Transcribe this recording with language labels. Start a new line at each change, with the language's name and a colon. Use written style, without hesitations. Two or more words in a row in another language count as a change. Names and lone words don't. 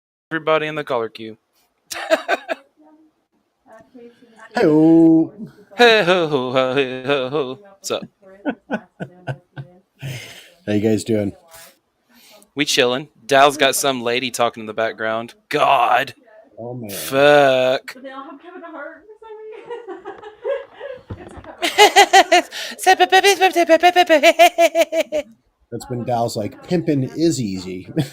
English: Everybody in the color queue. Hello. Hey ho ho ho hey, ho ho. What's up? How you guys doing? We chilling. Dal's got some lady talking in the background. God. Oh man. Fuck. But they all have Kevin Hart for That's when Dal's like, pimping is easy.